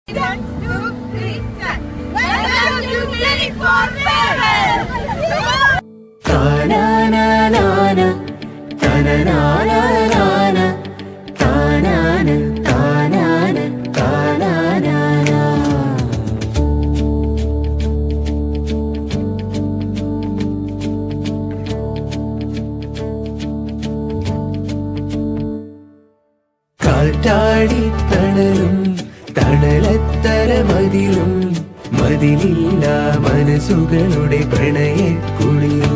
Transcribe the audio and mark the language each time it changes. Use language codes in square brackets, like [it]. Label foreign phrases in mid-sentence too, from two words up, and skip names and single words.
[en] 1, 2, 3, start. Welcome to Clinic for Parents. Ta-na-na-na-na, ta-na-na-na-na-na, ta-na-na, ta-na-na, ta-na-na-na. [ml] കാറ്റാടി തണലും തണലത്തര മതിലും മതിലില്ല മനസ്സുകളുടെ പ്രണയക്കുളിരും